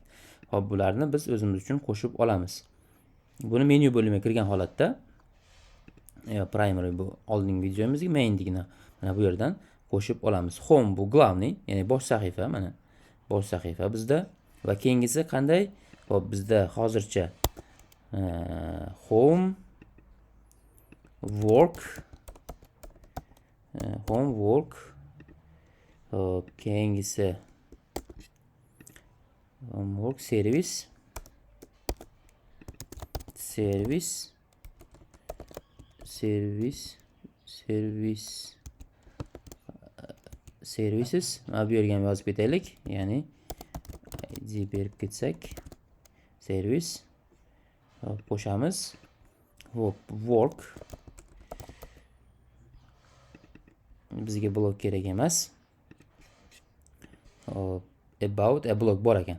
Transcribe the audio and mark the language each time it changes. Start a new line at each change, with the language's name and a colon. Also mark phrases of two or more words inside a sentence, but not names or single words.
Uzbek: Hop, bularni biz o'zimiz uchun qo'shib olamiz. Buni menyu bo'limiga kirgan holatda, primary bu oldingi videomizga maindigina mana bu yerdan qo'shib olamiz. Home bu главный, ya'ni bosh sahifa, mana bosh sahifa bizda va keyingisi qanday? Hop, bizda hozircha home, work, hop, keyingisi
English: homework, service, services.
Uzbek: Mana bu yerga ham yozib ketaylik, ya'ni id berib ketsak, service. Hop, qo'shamiz. Hop, work. Bizga blog kerak emas. Hop, about, blog bor ekan.